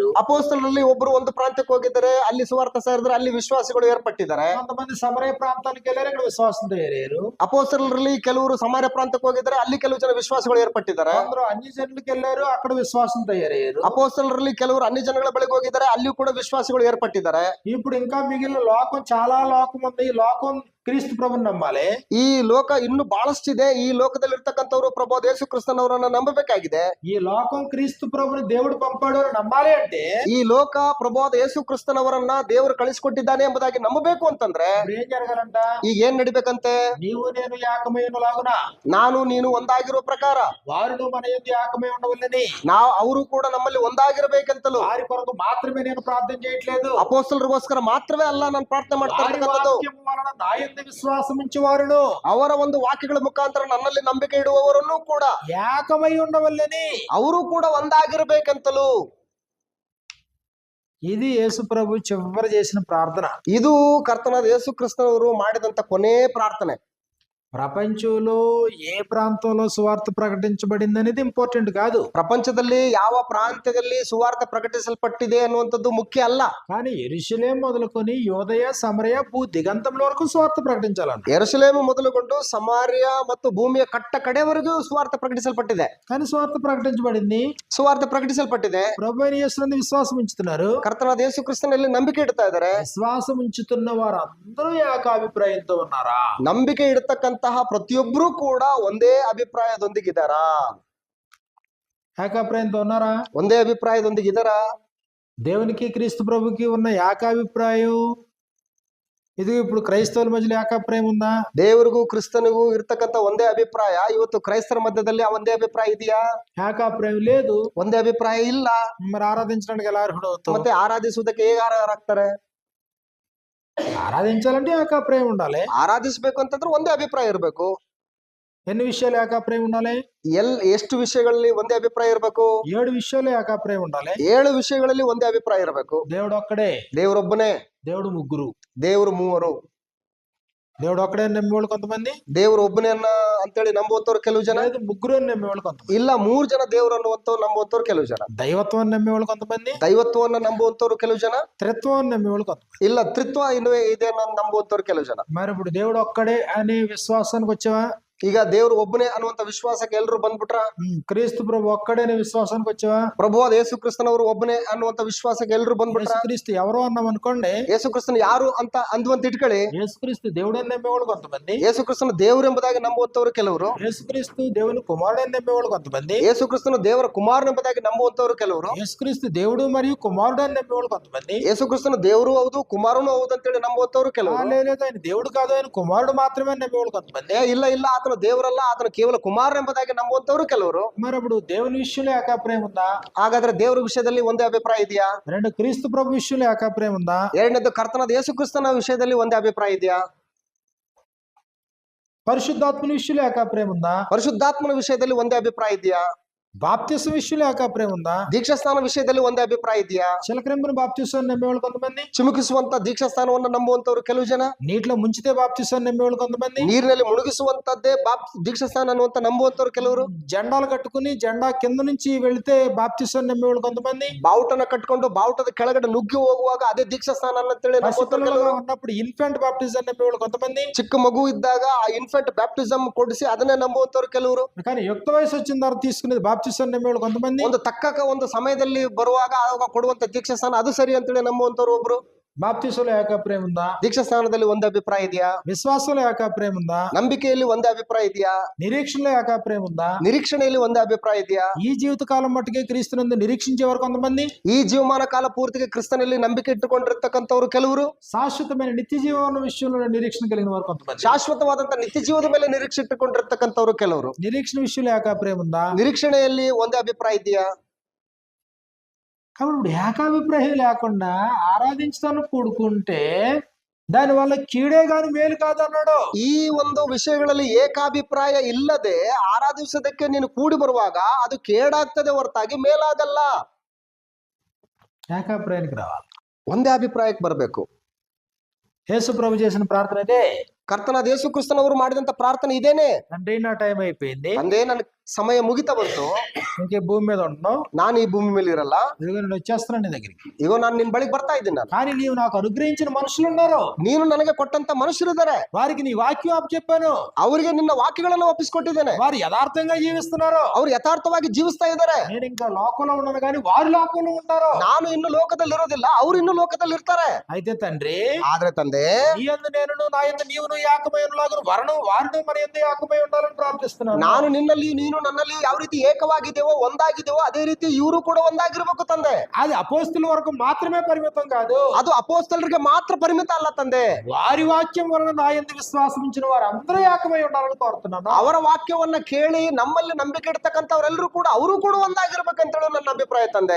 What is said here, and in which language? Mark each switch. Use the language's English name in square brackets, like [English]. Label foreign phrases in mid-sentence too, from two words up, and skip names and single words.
[Kannada] ಅಪೊಸ್ತಲರಲ್ಲಿ ಒಬ್ರು ಒಂದು ಪ್ರಾಂತ್ಯಕ್ಕೆ ಹೋಗಿದ್ದಾರೆ, ಅಲ್ಲಿ ಸುವಾರ್ತೆ ಸಾರಿದ್ರೆ ಅಲ್ಲಿ ವಿಶ್ವಾಸಿಗಳು ಏರ್ಪಟ್ಟಿದ್ದಾರೆ. [Telugu] కొంతమంది సమరయ ప్రాంతానికి వెళ్ళారు, ఇక్కడ విశ్వాసం తయారయ్యారు. [Kannada] ಅಪೊಸ್ತಲರಲ್ಲಿ ಕೆಲವರು ಸಮಾರ್ಯ ಪ್ರಾಂತ್ಯಕ್ಕೆ ಹೋಗಿದ್ದಾರೆ, ಅಲ್ಲಿ ಕೆಲವು ಜನ ವಿಶ್ವಾಸಿಗಳು ಏರ್ಪಟ್ಟಿದ್ದಾರೆ. [Telugu] అందరూ అన్ని జనులకు వెళ్ళారు, అక్కడ విశ్వాసం తయారయ్యారు. [Kannada] ಅಪೊಸ್ತಲರಲ್ಲಿ ಕೆಲವರು ಅನ್ಯ ಜನಗಳ ಬಳಿಗೆ ಹೋಗಿದ್ದಾರೆ, ಅಲ್ಲಿಯೂ ಕೂಡ ವಿಶ್ವಾಸಿಗಳು ಏರ್ಪಟ್ಟಿದ್ದಾರೆ. [Telugu] ఇప్పుడు ఇంకా మిగిలిన లోకం, చాలా లోకం ఉంది. ఈ లోకం క్రీస్తు ప్రభుని నమ్మాలి. [Kannada] ಈ ಲೋಕ ಇನ್ನು ಬಹಳಷ್ಟಿದೆ. ಈ ಲೋಕದಲ್ಲಿ ಇರ್ತಕ್ಕಂಥವ್ರು ಪ್ರಭು ಯೇಸು ಕ್ರಿಸ್ತನವರನ್ನ ನಂಬಬೇಕಾಗಿದೆ. [Telugu] ఈ లోకం క్రీస్తు ప్రభుని దేవుడు పంపాడు అని నమ్మాలి అంటే [Kannada] ಈ ಲೋಕ ಪ್ರಭು ಯೇಸು ಕ್ರಿಸ್ತನವರನ್ನ ದೇವರು ಕಳಿಸಿಕೊಟ್ಟಿದ್ದಾನೆ ಎಂಬುದಾಗಿ ನಂಬಬೇಕು ಅಂತಂದ್ರೆ [Telugu] ఇప్పుడు ఏం జరగాలంట? [Kannada] ಈಗ ಏನ್ ನಡಿಬೇಕಂತೆ? [Telugu] నీవు నేను ఏకమైనలాగున [Kannada] ನಾನು ನೀನು ಒಂದಾಗಿರೋ ಪ್ರಕಾರ [Telugu] వారును మన యందు ఏకమై ఉండవల్లని, [Kannada] ಅವರು ಕೂಡ ನಮ್ಮಲ್ಲಿ ಒಂದಾಗಿರ್ಬೇಕಂತಲೂ. [Telugu] వారి కొరకు మాత్రమే నేను ప్రార్థన చేయట్లేదు, [Kannada] ಅಪೊಸ್ತಲರಿಗೋಸ್ಕರ ಮಾತ್ರವೇ ಅಲ್ಲ ನಾನು ಪ್ರಾರ್ಥನೆ ಮಾಡ್ತಾ [Telugu] వారి [Kannada] ಇರ್ತಕ್ಕಂಥದ್ದು. [Telugu] వాక్యము వలన నా యందు విశ్వాసం ఉంచు వారును [Kannada] ಅವರ ಒಂದು ವಾಕ್ಯಗಳ ಮುಖಾಂತರ ನನ್ನಲ್ಲಿ ನಂಬಿಕೆ ಇಡುವವರನ್ನು ಕೂಡ [Telugu] ఏకమై ఉండవల్లని, [Kannada] ಅವರು ಕೂಡ ಒಂದಾಗಿರ್ಬೇಕಂತಲೂ. [Telugu] ఇది యేసు ప్రభు చివరి చేసిన ప్రార్థన. [Kannada] ಇದು ಕರ್ತನಾದ ಯೇಸು ಕ್ರಿಸ್ತನವರು ಮಾಡಿದಂತ ಕೊನೆ ಪ್ರಾರ್ಥನೆ. [Telugu] ప్రపంచంలో ఏ ప్రాంతంలో సువార్త ప్రకటించబడింది అనేది ఇంపార్టెంట్ కాదు. [Kannada] ಪ್ರಪಂಚದಲ್ಲಿ ಯಾವ ಪ್ರಾಂತ್ಯದಲ್ಲಿ ಸುವಾರ್ತೆ ಪ್ರಕಟಿಸಲ್ಪಟ್ಟಿದೆ ಅನ್ನುವಂಥದ್ದು ಮುಖ್ಯ ಅಲ್ಲ. [Telugu] కానీ యెరూషలేం మొదలుకొని యోదయ సమరయ భూ దిగంతముల వరకు సువార్త ప్రకటించాలన్న. [Kannada] ಯೆರೂಸಲೇಮು ಮೊದಲುಗೊಂಡು ಸಮಾರ್ಯ ಮತ್ತು ಭೂಮಿಯ ಕಟ್ಟ ಕಡೆವರೆಗೂ ಸುವಾರ್ತೆ ಪ್ರಕಟಿಸಲ್ಪಟ್ಟಿದೆ. [Telugu] కానీ సువార్త ప్రకటించబడింది. [Kannada] ಸುವಾರ್ತೆ ಪ್ರಕಟಿಸಲ್ಪಟ್ಟಿದೆ. [Telugu] ప్రభు అయిన యేసునందు విశ్వాసం ఉంచుతున్నారు. [Kannada] ಕರ್ತನಾದ ಯೇಸು ಕ್ರಿಸ್ತನಲ್ಲಿ ನಂಬಿಕೆ ಇಡ್ತಾ ಇದ್ದಾರೆ. [Telugu] విశ్వాసం ఉంచుతున్న వారందరూ ఏకాభిప్రాయంతో ఉన్నారా? [Kannada] ನಂಬಿಕೆ ಇಡತಕ್ಕಂತಹ ಪ್ರತಿಯೊಬ್ಬರೂ ಕೂಡ ಒಂದೇ ಅಭಿಪ್ರಾಯದೊಂದಿಗಿದ್ದಾರಾ? [Telugu] ఏకాభిప్రాయంతో ఉన్నారా? [Kannada] ಒಂದೇ ಅಭಿಪ್ರಾಯದೊಂದಿಗಿದ್ದಾರಾ? [Telugu] దేవునికి క్రీస్తు ప్రభుకి ఉన్న ఏకాభిప్రాయం ఇది ఇప్పుడు క్రైస్తవుల మధ్యలో ఏకాభిప్రాయం ఉందా? [Kannada] ದೇವರಿಗೂ ಕ್ರಿಸ್ತನಿಗೂ ಇರ್ತಕ್ಕಂಥ ಒಂದೇ ಅಭಿಪ್ರಾಯ ಇವತ್ತು ಕ್ರೈಸ್ತರ ಮಧ್ಯದಲ್ಲಿ ಆ ಒಂದೇ ಅಭಿಪ್ರಾಯ ಇದೆಯಾ? [Telugu] ఏకాభిప్రాయం లేదు. [Kannada] ಒಂದೇ ಅಭಿಪ್ರಾಯ ಇಲ್ಲ. [Telugu] మరి ఆరాధించడానికి ఎలా అర్హుడు అవుతావు? [Kannada] ಮತ್ತೆ ಆರಾಧಿಸುವುದಕ್ಕೆ ಹೇಗೆ ಅರ್ಹರಾಗ್ತಾರೆ? [Telugu] ఆరాధించాలంటే ఏకాభిప్రాయం ఉండాలి. [Kannada] ಆರಾಧಿಸಬೇಕು ಅಂತಂದ್ರೆ ಒಂದೇ ಅಭಿಪ್ರಾಯ ಇರಬೇಕು. [Telugu] ఎన్ని విషయాలు ఏకాభిప్రాయం ఉండాలి? [Kannada] ಎಷ್ಟು ವಿಷಯಗಳಲ್ಲಿ ಒಂದೇ ಅಭಿಪ್ರಾಯ ಇರಬೇಕು? [Telugu] 7 విషయాలు ఏకాభిప్రాయం ఉండాలి. [Kannada] 7 ವಿಷಯಗಳಲ್ಲಿ ಒಂದೇ ಅಭಿಪ್ರಾಯ ಇರಬೇಕು. [Telugu] దేవుడు ఒక్కడే, [Kannada] ದೇವರೊಬ್ಬನೇ, [Telugu] దేవుడు ముగ్గురు, [Kannada] ದೇವರು ಮೂವರು. [Telugu] దేవుడు ఒక్కడే నమ్మేవాళ్ళు కొంతమంది, [Kannada] ದೇವರು ಒಬ್ಬನೇ ಅಂತೇಳಿ ನಂಬುವಂತವ್ರು ಕೆಲವು ಜನ, [Telugu] లేదు ముగ్గురు అని నమ్మేవాళ్ళు కొంతమంది, [Kannada] ಇಲ್ಲ 3 ಜನ ದೇವರು ಅನ್ನುವಂತವ್ರು ನಂಬುವಂತವ್ರು ಕೆಲವು ಜನ, [Telugu] దైవత్వాన్ని నమ్మేవాళ్ళు కొంతమంది, [Kannada] ದೈವತ್ವವನ್ನು ನಂಬುವಂತವ್ರು ಕೆಲವು ಜನ, [Telugu] త్రిత్వాన్ని నమ్మేవాళ్ళు కొంతమంది, [Kannada] ಇಲ್ಲ ತ್ರಿತ್ವ ಇನ್ನೂ ಇದೆ ನಂಬುವಂತವ್ರು ಕೆಲವು ಜನ. [Telugu] మరి ఇప్పుడు దేవుడు ఒక్కడే అనే విశ్వాసానికి వచ్చావా? [Kannada] ಈಗ ದೇವರು ಒಬ್ಬನೇ ಅನ್ನುವಂತ ವಿಶ್ವಾಸಕ್ಕೆ ಎಲ್ಲರೂ ಬಂದ್ಬಿಟ್ರ? [Telugu] క్రీస్తు ప్రభు ఒక్కడే అనే విశ్వాసానికి వచ్చావా? [Kannada] ಪ್ರಭುವಾದ ಯೇಸು ಕ್ರಿಸ್ತನವರು ಒಬ್ಬನೇ ಅನ್ನುವಂತ ವಿಶ್ವಾಸಕ್ಕೆ ಎಲ್ಲರೂ ಬಂದ್ಬಿಟ್ರ? [Telugu] యేసుక్రీస్తు ఎవరో అన్నాం అనుకోండి, [Kannada] ಯೇಸು ಕ್ರಿಸ್ತನ ಯಾರು ಅಂತ ಅಂದುವಂತ ಇಟ್ಕೊಳ್ಳಿ. [Telugu] యేసుక్రీస్తు దేవుడు అని నమ్మేవాళ్ళు కొంతమంది, [Kannada] ಯೇಸು ಕ್ರಿಸ್ತನ ದೇವರು ಎಂಬುದಾಗಿ ನಂಬುವಂತವ್ರು ಕೆಲವರು, [Telugu] యేసుక్రీస్తు దేవుని కుమారుడు అని నమ్మేవాళ్ళు కొంతమంది, [Kannada] ಯೇಸು ಕ್ರಿಸ್ತನ ದೇವರ ಕುಮಾರನೆಂಬುದಾಗಿ ನಂಬುವಂತವ್ರು ಕೆಲವರು, [Telugu] యేసుక్రీస్తు దేవుడు మరియు కుమారుడు అని నమ్మేవాళ్ళు కొంతమంది, [Kannada] ಯೇಸು ಕ್ರಿಸ್ತನ ದೇವರು ಹೌದು ಕುಮಾರನು ಹೌದು ಅಂತೇಳಿ ನಂಬುವಂತವ್ರು ಕೆಲವರು, [Telugu] లేదు ఆయన దేవుడు కాదు ఆయన కుమారుడు మాత్రమే అని నమ్మేవాళ్ళు కొంతమంది, [Kannada] ಇಲ್ಲ ಇಲ್ಲ ಆತನ ದೇವರಲ್ಲ ಆತನ ಕೇವಲ ಕುಮಾರ ಎಂಬುದಾಗಿ ನಂಬುವಂತವ್ರು ಕೆಲವರು. [Telugu] మరి అప్పుడు దేవుని విషయంలో ఏకాభిప్రాయం ఉందా? [Kannada] ಹಾಗಾದ್ರೆ ದೇವರ ವಿಷಯದಲ್ಲಿ ಒಂದೇ ಅಭಿಪ್ರಾಯ ಇದೆಯಾ? [Telugu] రెండు క్రీస్తు ప్రభు విషయంలో ఏకాభిప్రాయం ఉందా? [Kannada] ಎರಡನೇದು ಕರ್ತನಾದ ಯೇಸು ಕ್ರಿಸ್ತನ ವಿಷಯದಲ್ಲಿ ಒಂದೇ ಅಭಿಪ್ರಾಯ ಇದೆಯಾ? [Telugu] పరిశుద్ధాత్మని విషయంలో ఏకాభిప్రాయం ఉందా? [Kannada] ಪರಿಶುದ್ಧಾತ್ಮನ ವಿಷಯದಲ್ಲಿ ಒಂದೇ ಅಭಿಪ್ರಾಯ ಇದೆಯಾ? [Telugu] బాప్తిసం విషయంలో ఏకాభిప్రాయం ఉందా? [Kannada] ದೀಕ್ಷಾಸ್ನಾನ ವಿಷಯದಲ್ಲಿ ಒಂದೇ ಅಭಿಪ್ರಾಯ ಇದೆಯಾ? [Telugu] చిలకరింపుని బాప్తిసం నమ్మేవాళ్ళు కొంతమంది, [Kannada] ಚಿಮುಕಿಸುವಂತ ದೀಕ್ಷಾಸ್ನಾನವನ್ನು ನಂಬುವಂತವ್ರು ಕೆಲವು ಜನ, [Telugu] నీటిలో ముంచితే బాప్తిసం నమ్మేవాళ్ళు కొంతమంది, [Kannada] ನೀರಿನಲ್ಲಿ ಮುಳುಗಿಸುವಂತದ್ದೇ ದೀಕ್ಷಾಸ್ನಾನ ಅನ್ನುವಂತ ನಂಬುವಂತವ್ರು ಕೆಲವರು, [Telugu] జెండాలు కట్టుకుని జెండా కింద నుంచి వెళితే బాప్తిసం నమ్మేవాళ్ళు కొంతమంది, [Kannada] ಬಾವುಟನ ಕಟ್ಕೊಂಡು ಬಾವುಟದ ಕೆಳಗಡೆ ನುಗ್ಗಿ ಹೋಗುವಾಗ ಅದೇ ದೀಕ್ಷಾಸ್ನಾನ ಅಂತೇಳಿ ನಂಬುವಂತವ್ರು [Telugu] పసిపిల్లలుగా [Kannada] ಕೆಲವರು, [Telugu] ఉన్నప్పుడు [English] infant baptism [Telugu] నమ్మేవాళ్ళు కొంతమంది. [Kannada] ಚಿಕ್ಕ ಮಗು ಇದ್ದಾಗ ಆ [English] infant baptism [Kannada] ಕೊಡಿಸಿ ಅದನ್ನೇ ನಂಬುವಂತವ್ರು ಕೆಲವರು, [Telugu] కానీ యుక్త వయసు వచ్చిన తర్వాత తీసుకునేది బాప్తిసం నమ్మేవాళ్ళు కొంతమంది. [Kannada] ಒಂದು ತಕ್ಕ ಒಂದು ಸಮಯದಲ್ಲಿ ಬರುವಾಗ ಆವಾಗ ಕೊಡುವಂತ ದೀಕ್ಷಾಸ್ನಾನ ಅದು ಸರಿ ಅಂತೇಳಿ ನಂಬುವಂತವ್ರು ಒಬ್ರು. [Telugu] బాప్తిసంలో ఏకాభిప్రాయం ఉందా? [Kannada] ದೀಕ್ಷಾಸ್ನಾನದಲ್ಲಿ ಒಂದೇ ಅಭಿಪ್ರಾಯ ಇದೆಯಾ? [Telugu] విశ్వాసంలో ఏకాభిప్రాయం ఉందా? [Kannada] ನಂಬಿಕೆಯಲ್ಲಿ ಒಂದೇ ಅಭಿಪ್ರಾಯ ಇದೆಯಾ? [Telugu] నిరీక్షణలో ఏకాభిప్రాయం ఉందా? [Kannada] ನಿರೀಕ್ಷಣೆಯಲ್ಲಿ ಒಂದೇ ಅಭಿಪ್ರಾಯ ಇದೆಯಾ? [Telugu] ఈ జీవితకాలం మట్టుకే క్రీస్తునందు నిరీక్షించేవారు కొంతమంది, [Kannada] ಈ ಜೀವಮಾನ ಕಾಲ ಪೂರ್ತಿಗೆ ಕ್ರಿಸ್ತನಲ್ಲಿ ನಂಬಿಕೆ ಇಟ್ಟುಕೊಂಡಿರ್ತಕ್ಕಂಥವ್ರು ಕೆಲವರು, [Telugu] శాశ్వతమైన నిత్య జీవన విషయంలో నిరీక్షణ కలిగిన వారు కొంతమంది. [Kannada] ಶಾಶ್ವತವಾದಂತ ನಿತ್ಯ ಜೀವದ ಮೇಲೆ ನಿರೀಕ್ಷೆ ಇಟ್ಟುಕೊಂಡಿರ್ತಕ್ಕಂಥವ್ರು ಕೆಲವರು. [Telugu] నిరీక్షణ విషయంలో ఏకాభిప్రాయం ఉందా? [Kannada] ನಿರೀಕ್ಷಣೆಯಲ್ಲಿ ಒಂದೇ ಅಭಿಪ್ರಾಯ ಇದೆಯಾ? [Telugu] కాబట్టి ఇప్పుడు ఏకాభిప్రాయం లేకుండా ఆరాధించడానికి కూడుకుంటే దాని వల్ల కీడే గాని మేలు కాదన్నాడు. [Kannada] ಈ ಒಂದು ವಿಷಯಗಳಲ್ಲಿ ಏಕಾಭಿಪ್ರಾಯ ಇಲ್ಲದೆ ಆರಾಧಿಸೋದಕ್ಕೆ ನೀನು ಕೂಡಿ ಬರುವಾಗ ಅದು ಕೇಡಾಗ್ತದೆ ಹೊರತಾಗಿ ಮೇಲಾಗಲ್ಲ. [Telugu] ఏకాభిప్రాయానికి రావాలి. [Kannada] ಒಂದೇ ಅಭಿಪ್ರಾಯಕ್ಕೆ ಬರಬೇಕು. [Telugu] యేసు ప్రభు చేసిన ప్రార్థన అదే. [Kannada] ಕರ್ತನಾದ ಯೇಸು ಕ್ರಿಸ್ತನವರು ಮಾಡಿದಂತ ಪ್ರಾರ್ಥನೆ ಇದೇನೆ. [Telugu] అంటే నా టైం అయిపోయింది, [Kannada] ತಂದೆ ನನ್ನ ಸಮಯ ಮುಗಿತಾ ಬಂತು, [Telugu] ఇంకే భూమి మీద ఉండను, [Kannada] ನಾನು ಈ ಭೂಮಿ ಮೇಲೆ ಇರಲ್ಲ, [Telugu] ఇదిగో నేను వచ్చేస్తున్నాను నీ దగ్గరికి. [Kannada] ಈಗ ನಾನು ನಿನ್ ಬಳಿಗೆ ಬರ್ತಾ ಇದ್ದೀನಿ. ನಾನು [Telugu] కానీ నీవు నాకు అనుగ్రహించిన మనుషులు ఉన్నారు, [Kannada] ನೀನು ನನಗೆ ಕೊಟ್ಟಂತ ಮನುಷ್ಯರಿದ್ದಾರೆ, [Telugu] వారికి నీ వాక్యం అప్పచెప్పాను, [Kannada] ಅವರಿಗೆ ನಿನ್ನ ವಾಕ್ಯಗಳನ್ನು ಒಪ್ಪಿಸಿಕೊಟ್ಟಿದ್ದೇನೆ, [Telugu] వారు యథార్థంగా జీవిస్తున్నారు, [Kannada] ಅವ್ರು ಯಥಾರ್ಥವಾಗಿ ಜೀವಿಸ್ತಾ ಇದ್ದಾರೆ. [Telugu] నేను ఇంకా లోకంలో ఉండను కానీ వారు లోకంలో ఉంటారు. [Kannada] ನಾನು ಇನ್ನು ಲೋಕದಲ್ಲಿ ಇರೋದಿಲ್ಲ, ಅವ್ರು ಇನ್ನು ಲೋಕದಲ್ಲಿ ಇರ್ತಾರೆ. [Telugu] అయితే తండ్రి, [Kannada] ಆದ್ರೆ ತಂದೆ, [Telugu] నీ యందు నేనును నా యందు నీవును ఏకమైనలాగును వారును మన యందు ఏకమై ఉండాలని ప్రార్థిస్తున్నాను. [Kannada] ನಾನು ನಿನ್ನಲ್ಲಿ ನೀನು ನನ್ನಲ್ಲಿ ಯಾವ ರೀತಿ ಏಕವಾಗಿದ್ದೇವೋ ಒಂದಾಗಿದ್ದೇವೋ ಅದೇ ರೀತಿ ಇವರು ಕೂಡ ಒಂದಾಗಿರ್ಬೇಕು ತಂದೆ. [Telugu] అది అపోస్తుల వరకు మాత్రమే పరిమితం కాదు, [Kannada] ಅದು ಅಪೊಸ್ತಲರಿಗೆ ಮಾತ್ರ ಪರಿಮಿತ ಅಲ್ಲ ತಂದೆ. [Telugu] వారి వాక్యం వలన నా యందు విశ్వాసం ఉంచిన వారు అందరూ ఏకమై ఉండాలని కోరుతున్నాను. [Kannada] ಅವರ ವಾಕ್ಯವನ್ನ ಕೇಳಿ ನಮ್ಮಲ್ಲಿ ನಂಬಿಕೆ ಇಡ್ತಕ್ಕಂಥವರೆಲ್ಲರೂ ಕೂಡ ಅವರು ಕೂಡ ಒಂದಾಗಿರ್ಬೇಕಂತೇಳಿ ನನ್ನ ಅಭಿಪ್ರಾಯ ತಂದೆ.